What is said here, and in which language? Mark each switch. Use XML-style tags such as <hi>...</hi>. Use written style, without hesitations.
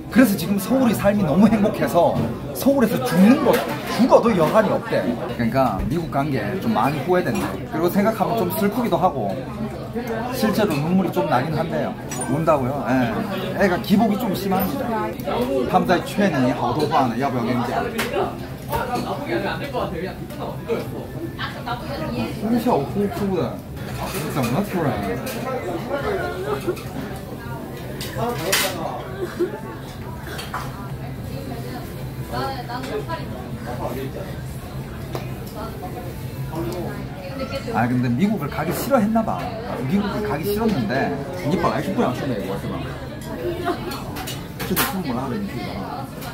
<ko>그래서 지금 서울이 삶이 너무 행복해서 서울에서 죽어도 여한이 없대. 그러니까 미국 간 게 좀 많이 후회된대. 그리고 생각하면 좀 슬프기도 하고 실제로 눈물이 좀 나긴 한데요. 운다고요? 예. 애가 기복이 좀 심합니다.</ko> <zh>他们在劝你好多话呢，要不要跟你讲？哭笑呼呼的，怎么突然？</zh> <ko>아 근데 미국을 가기 싫어했나봐. 미국을 가기 싫었는데</ko> <zh>你本来是不想去美国是吧？这是父母拉着你去的啊？</zh>